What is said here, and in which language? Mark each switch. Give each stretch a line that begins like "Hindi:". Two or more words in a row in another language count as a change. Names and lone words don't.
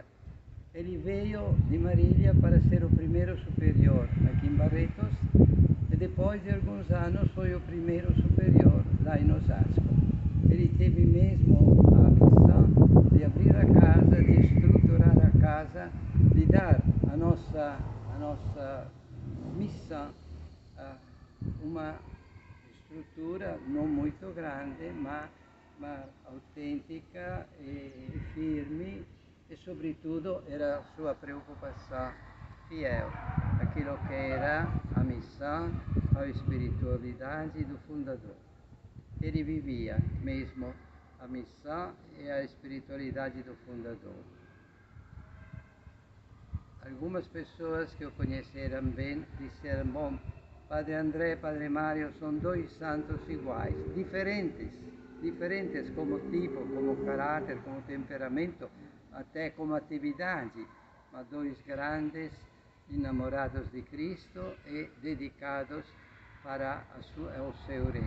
Portuguese: Ele veio de Marília para ser o primeiro superior aqui em Barretos e depois de alguns anos foi o primeiro superior lá em Osasco. Ele teve mesmo a missão casa,
Italian: di dare a nostra missa una struttura non molto grande, ma autentica e firme, e soprattutto era sua preoccupazione
Portuguese: fiel aquilo que era a missão, a espiritualidade do fundador. Ele vivia mesmo a missão e a espiritualidade do fundador. Algumas pessoas que o conheceram bem disseram: bom, Padre André e Padre Mário são dois santos iguais, diferentes como tipo, como caráter, como temperamento, até como atividade, mas dois grandes enamorados de Cristo e dedicados para o seu reino.